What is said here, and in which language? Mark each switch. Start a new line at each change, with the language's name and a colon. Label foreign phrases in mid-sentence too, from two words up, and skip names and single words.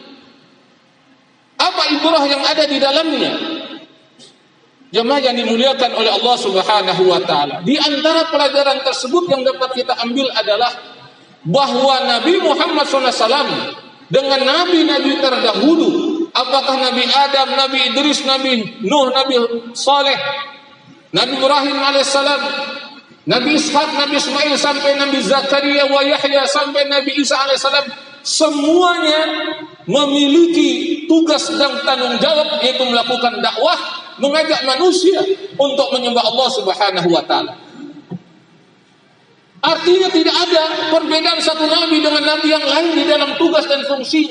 Indonesian: Apa ibrah yang ada di dalamnya? Jemaah yang dimuliakan oleh Allah
Arabic: سبحانه وتعالى,
Indonesian: di antara pelajaran tersebut yang dapat kita ambil adalah bahwa Nabi Muhammad SAW dengan nabi-nabi terdahulu, apakah Nabi Adam, Nabi Idris, Nabi Nuh, Nabi Saleh, Nabi Ibrahim alaihissalam, Nabi Ishak, Nabi Ismail, sampai Nabi Zakaria wa Yahya, sampai Nabi Isa alaihissalam, semuanya memiliki tugas dan tanggung jawab, yaitu melakukan dakwah, mengajak manusia untuk menyembah Allah
Arabic: سبحانه وتعالى.
Indonesian: Artinya tidak ada perbedaan satu nabi dengan nabi yang lain di dalam tugas dan fungsinya.